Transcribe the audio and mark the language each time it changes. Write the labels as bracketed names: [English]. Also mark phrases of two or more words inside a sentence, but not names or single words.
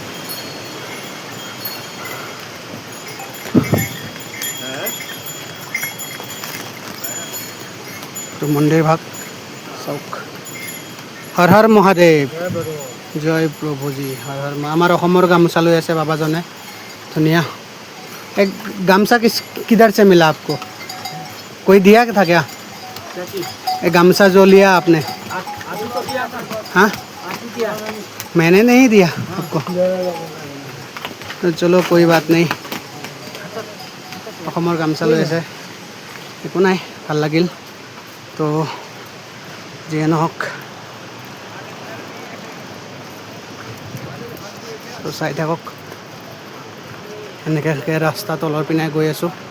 [Assamese] তো মন্দিৰ ভাগ চাওক। হৰ হৰ মহাদেৱ, জয় প্ৰভুজী, হৰ হৰ। আমাৰ অসমৰ গামোচা লৈ আছে বাবাজনে, ধুনীয়া। [Hindi] एक गामसा किधर से मिला आपको? कोई दिया था क्या? एक गामसा जो लिया आपने? हाँ, मैंने नहीं दिया आपको। तो चलो कोई बात नहीं। [Assamese] অসমৰ গামছা লৈ আছে, একো নাই, ভাল লাগিল। তো যিয়ে নহওক, তো চাই থাকক। এনেকৈ ৰাস্তা তলৰ পিনে গৈ আছোঁ।